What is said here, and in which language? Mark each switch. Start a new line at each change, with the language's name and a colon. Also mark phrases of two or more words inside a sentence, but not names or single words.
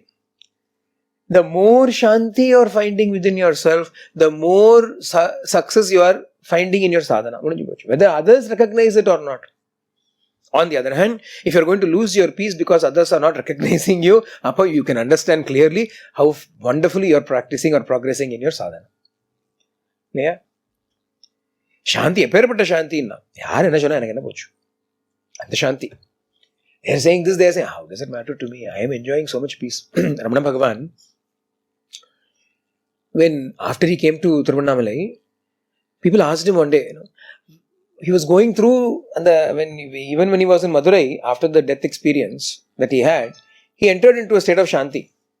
English: The more shanti you are finding within yourself, the more success you are finding in your sadhana. Whether others recognize it or not. On the other hand, if you are going to lose your peace because others are not recognizing you, you can understand clearly how wonderfully you are practicing or progressing in your sadhana. Yeah?
Tamil: சாந்தி, எப்பேர்ப்பட்ட சாந்தி நா. யார் என்ன சொன்னா எனக்கு என்ன போச்சு.
English: And the shanti. They are saying this, they are saying, how does it matter to me? I am enjoying so much peace. Ramana Bhagavan, after he came to Tiruvannamalai, people asked him one day, he was going through, even when he was in Madurai, after the death experience that he had, he entered into a state of shanti.